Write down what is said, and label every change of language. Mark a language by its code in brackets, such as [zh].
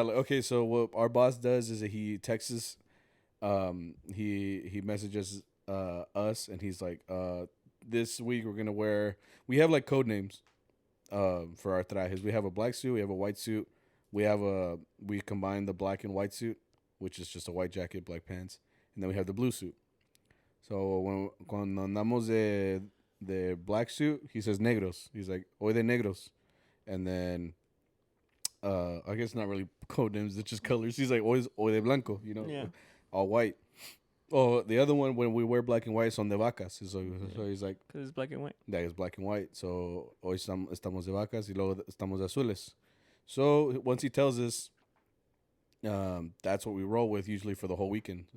[en] Like, okay, so what our boss does is that he texts us, he messages us, and he's like, this week we're gonna wear. We have like code names, for our trajes. We have a black suit. We have a white suit. We combine the black and white suit, which is just a white jacket, black pants, and then we have the blue suit. So [es] cuando andamos de [en] black suit, he says negros. He's like, [es] hoy de negros. [en] And then, I guess not really code names, it's just colors. He's like, [es] hoy de blanco, [en] you know, Yeah. all white. Oh, the other one, when we wear black and white, [es] son de vacas. [en] So he's like, Because it's black and white. that is black and white. [es] So hoy estamos de vacas y luego estamos de azules. [en] So once he tells us, that's what we roll with usually for the whole weekend.